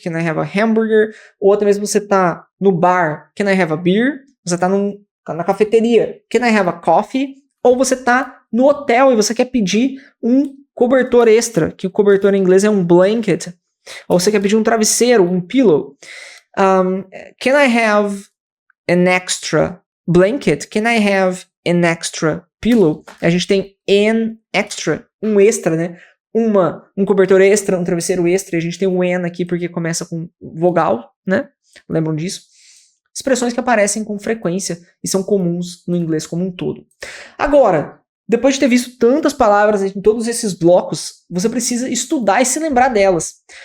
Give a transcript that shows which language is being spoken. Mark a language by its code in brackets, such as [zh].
[en] Can I have a hamburger? [pt] Ou até mesmo você tá no bar. [en] Can I have a beer? [pt] Você tá na cafeteria. [en] Can I have a coffee? [pt] Ou você tá no hotel e você quer pedir um cobertor extra, que o cobertor em inglês é um blanket. Ou você quer pedir um travesseiro, um pillow. [en] Can I have an extra blanket? Can I have an extra pillow? [pt] A gente tem [en] an extra, [pt] um extra, né? Um cobertor extra, um travesseiro extra. E a gente tem o an aqui porque começa com vogal, né? Lembram disso? Expressões que aparecem com frequência e são comuns no inglês como um todo. Agora, depois de ter visto tantas palavras em todos esses blocos, você precisa estudar e se lembrar delas.